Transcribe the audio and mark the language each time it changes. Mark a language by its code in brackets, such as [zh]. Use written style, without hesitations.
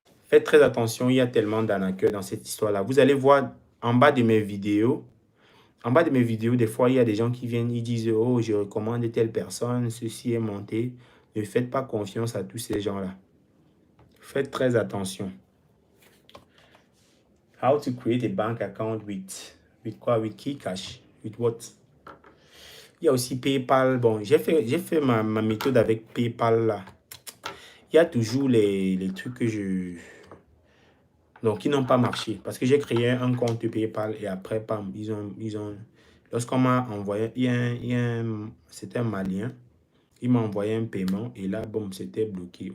[fr] Faites très attention, il y a tellement d'arnaqueurs dans cette histoire-là. Vous allez voir en bas de mes vidéos, des fois, il y a des gens qui viennent, ils disent, oh, je recommande telle personne, ceci est monté. Ne faites pas confiance à tous ces gens-là. Faites très attention. [en] How to create a bank account with quoi? With KeyCash. With what? [fr] Il y a aussi PayPal. Bon, j'ai fait ma méthode avec PayPal là. Il y a toujours les trucs que donc, qui n'ont pas marché. Parce que j'ai créé un compte PayPal et après, pam, lorsqu'on m'a envoyé, c'était un Malien, il m'a envoyé un paiement et là, bon, c'était bloqué.